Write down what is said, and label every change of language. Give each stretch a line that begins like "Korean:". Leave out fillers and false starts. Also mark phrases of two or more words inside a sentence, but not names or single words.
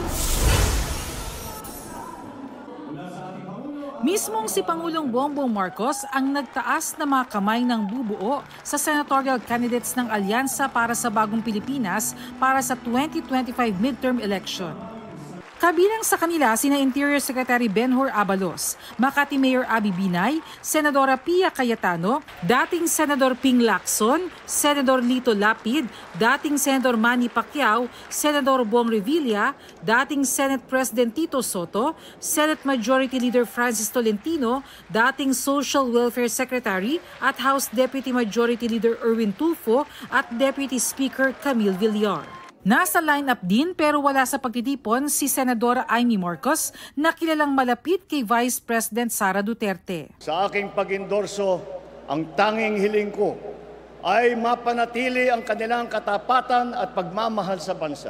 Filipino: Mismong si Pangulong Bongbong Marcos ang nagtaas na mga kamay ng bubuo sa senatorial candidates ng Alyansa para sa Bagong Pilipinas para sa 2025
English: midterm election.
Filipino: Kabilang sa kanila sina Interior Secretary Benhur Abalos, Makati Mayor Abby Binay, Senadora Pia Cayetano, dating Senador Ping Lacson, Senador Lito Lapid, dating Senador Manny Pacquiao, Senador Bong Revilla, dating Senate President Tito Soto, Senate Majority Leader Francis Tolentino, dating Social Welfare Secretary at House Deputy Majority Leader Erwin Tulfo at Deputy Speaker Camille Villar. Nasa line-up din pero wala sa pagtitipon si Senadora Amy Marcos na kilalang malapit kay Vice President Sara Duterte. Sa aking pag-endorso, ang tanging hiling ko ay mapanatili ang kanilang katapatan at pagmamahal sa bansa.